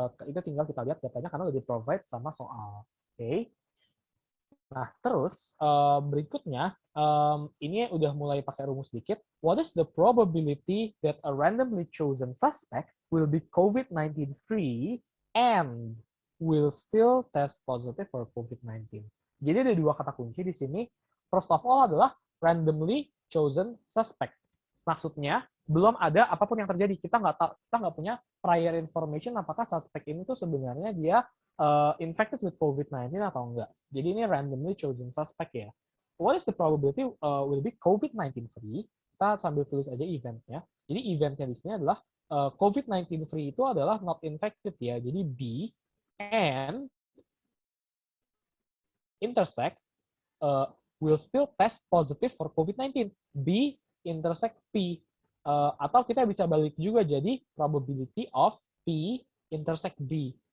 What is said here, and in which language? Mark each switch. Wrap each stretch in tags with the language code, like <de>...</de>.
<id>Itu tinggal kita lihat datanya karena udah di-provide sama soal. Oke. Nah, terus berikutnya, ini udah mulai pakai rumus sedikit.</id> <en>What is the probability that a randomly chosen suspect will be COVID-19 free and will still test positive for COVID-19?</en> <id>Jadi ada dua kata kunci di sini.</id> <en>First of all</en> <id>adalah randomly chosen suspect. Maksudnya, belum ada apapun yang terjadi. Kita nggak punya prior information apakah suspek ini tuh sebenarnya dia</id> <en>infected with COVID-19</en> <id>atau enggak. Jadi ini randomly chosen suspect ya.</id> <en>What is the probability will be COVID-19 free?</en> <id>Kita sambil tulis aja eventnya. Jadi eventnya di sini adalah COVID-19 free itu adalah not infected ya.</id> <en>Jadi B and intersect will still test positive for COVID-19.</en> <id>B intersect P. Atau kita bisa balik juga jadi probability of P intersect B.</id>